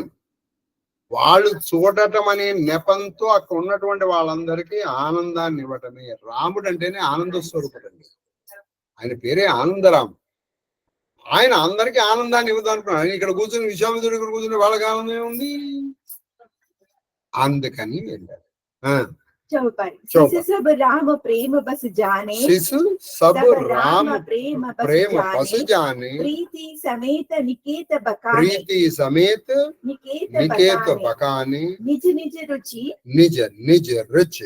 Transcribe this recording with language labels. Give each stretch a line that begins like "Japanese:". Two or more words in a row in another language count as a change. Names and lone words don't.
Telugu: వాళ్ళు చూడటం అనే నెపంతో అక్కడ ఉన్నటువంటి వాళ్ళందరికీ ఆనందాన్ని ఇవ్వటమే. రాముడు అంటేనే ఆనంద స్వరూపుడండి. ఆయన పేరే ఆనందరాము. ఆయన అందరికీ ఆనందాన్ని ఇవ్వదు అనుకున్నాడు. ఆయన ఇక్కడ కూర్చుని విశ్వామిత్రుడు ఇక్కడ కూర్చుని వాళ్ళకి ఆనందం ఉంది. అందుకని వెళ్ళాడు.
Awadhi: चौपाई शिशु सब राम प्रेम बस जाने, शिशु सब राम प्रेम बस जाने, प्रीति समेत निकेत बकाने, प्रीति समेत निकेत बकाने, निज निज रुचि निज रुचि